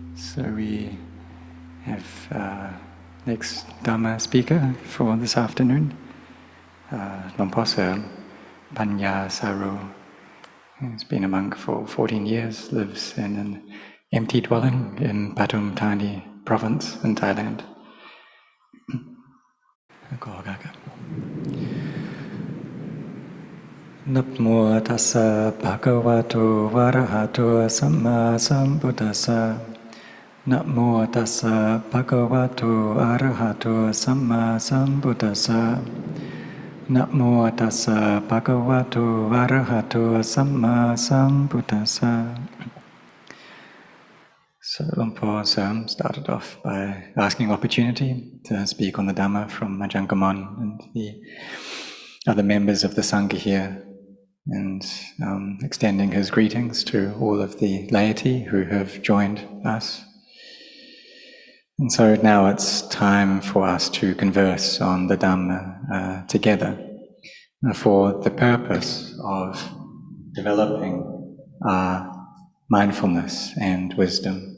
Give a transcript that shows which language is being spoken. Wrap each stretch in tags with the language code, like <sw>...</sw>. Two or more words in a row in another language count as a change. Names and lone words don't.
<en>So we have next Dhamma speaker for this afternoon, Luang Serm, Panya Saru. He's been a monk for 14 years, lives in an empty dwelling in Pathum Thani province in Thailand.</en> <pi>Namo tassa bhagavato arahato samma sambuddhassa. Namo tassa bhagavato arahato samma sambuddhassa. Namo tassa bhagavato arahato samma sambuddhassa.</pi> <en>So Luang Serm started off by asking opportunity to speak on the Dhamma from Ajahn Serm and the other members of the Sangha here, and extending his greetings to all of the laity who have joined us. And so now it's time for us to converse on the Dhamma together for the purpose of developing our mindfulness and wisdom.</en>